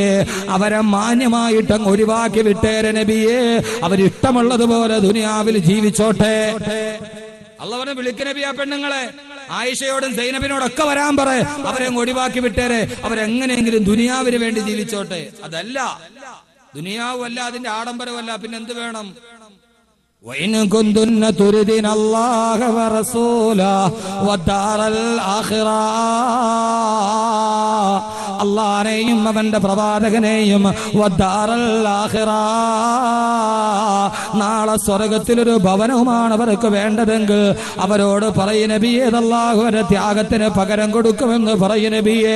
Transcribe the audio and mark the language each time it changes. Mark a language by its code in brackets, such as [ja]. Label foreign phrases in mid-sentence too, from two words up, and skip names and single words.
[ml] അവരെ മാന്യമായിട്ട് അങ്ങ് ഒഴിവാക്കി വിട്ടേരെ നബിയേ, അവരിഷ്ടമുള്ളതുപോലെ ദുനിയാവിൽ ജീവിച്ചോട്ടെ. അള്ളാഹുവിനെ വിളിക്ക് നബി ആ പെണ്ണുങ്ങളെ. ആയിഷയോടും സൈനബിനോടൊക്കെ വരാൻ പറ, അവരെ ഒഴിവാക്കി വിട്ടേരെ, അവരെങ്ങനെയെങ്കിലും ദുനിയാവിന് വേണ്ടി ജീവിച്ചോട്ടെ. അതല്ല, ദുനിയാവും അല്ല, അതിന്റെ ആഡംബരമല്ല, പിന്നെ എന്ത് വേണം? [ar] وإن كنتن تردن الله ورسوله والدار الآخرة [ml] അള്ളാനെയും അവന്റെ പ്രവാചകനെയും നാളെ സ്വർഗത്തിലൊരു ഭവനവുമാണ് അവർക്ക് വേണ്ടതെങ്കിൽ അവരോട് പറയും നബിയേ, അല്ലാഹു ഒരു ത്യാഗത്തിന് പകരം കൊടുക്കുമെന്ന് പറയും നബിയേ.